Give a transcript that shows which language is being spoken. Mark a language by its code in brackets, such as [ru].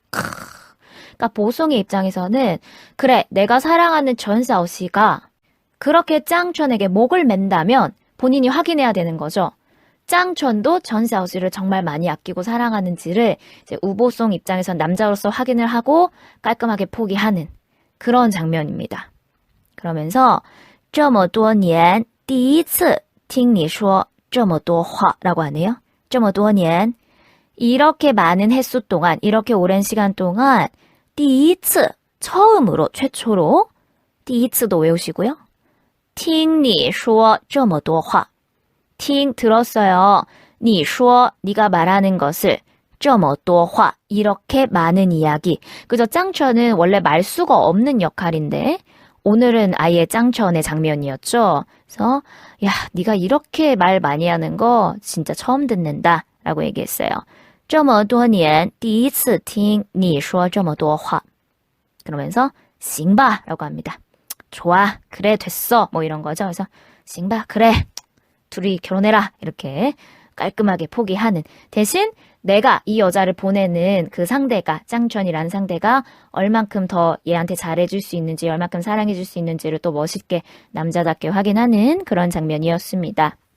[ko] 그러니까 보송이 입장에서는 그래, 내가 사랑하는 전샤오씨가 그렇게 짱천에게 목을 맨다면 본인이 확인해야 되는 거죠. 짱천도 전샤오씨를 정말 많이 아끼고 사랑하는지를 이제 우보송 입장에선 남자로서 확인을 하고 깔끔하게 포기하는 그런 장면입니다. 그러면서 [zh] 这么多年第一次听你说这么多话 [ko] 라고 하네요. [zh] 这么多年 [ko] 이렇게 많은 횟수 동안 이렇게 오랜 시간 동안 [zh] 第一次 [ko] 처음으로 최초로 [zh] 第一次 [ko] 도 외우시고요. [zh] 听你说这么多话听 [ko] 들었어요. [zh] 你说 [ko] 네가 말하는 것을 [zh] 这么多话 [ko] 이렇게 많은 이야기. 그죠? 짱천은 원래 말수가 없는 역할인데 오늘은 아예 짱천의 장면이었죠. 그래서 야, 네가 이렇게 말 많이 하는 거 진짜 처음 듣는다 라고 얘기했어요. [zh] 这么多年第一次听你说这么多话. [ko] 그러면서 [zh] 行吧 [ko] 라고 합니다. 좋아, 그래, 됐어 뭐 이런 거죠. 그래서 [zh] 行吧, [ko] 그래, 둘이 결혼해라 이렇게 깔끔하게 포기하는. 대신 내가 이 여자를 보내는 그 상대가 짱천이라는 상대가 얼만큼 더 얘한테 잘해줄 수 있는지 얼만큼 사랑해줄 수 있는지를 또 멋있게 남자답게 확인하는 그런 장면이었습니다.